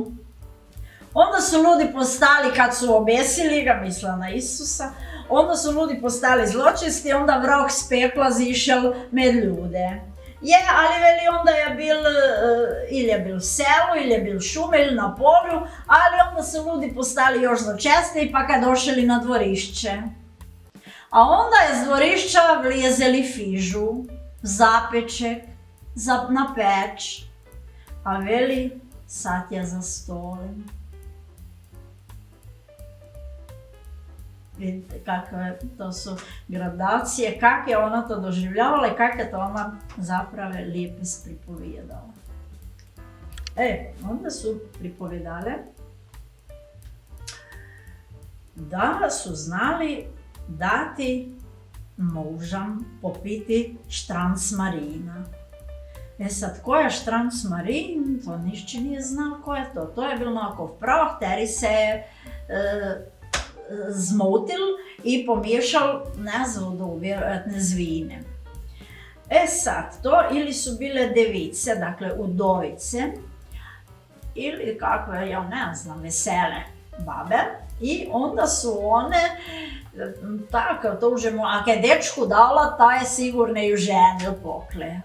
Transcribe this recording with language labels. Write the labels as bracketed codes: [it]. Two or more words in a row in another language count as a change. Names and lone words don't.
[hr] Onda su ljudi postali, kad su obesili ga, mislila na Isusa, onda su ljudi postali zločisti, onda vrag s pekla zišel med ljude. Ali veli onda je bil, ili je bil selu, ili je bil šume, ili na polju, ali onda su ljudi postali još zločesti, pa kad došli na dvorišće. A onda je z dvorišća vlijezeli fižu, zapeček, na peč, a veli, sad je za stolem. Vidite kakve to su gradacije, kak je ona to doživljavala i kak je to ona zapravo lijepo pripovijedala. Onda su pripovijedale da su znali dati mužam popiti štranc marina. Sad, ko je štranc marin, to nišće nije znao ko je to. To je bilo onako prah, teri se zmotil i pomiješal z vodou, vjerojatne z vinem. Sad, to ili su bile device, dakle udovice, ili kakve, ja ne znam, vesele babe, i onda su one, tako, to užemo, ako je dečku dala, ta je sigurno ju ženil pokle.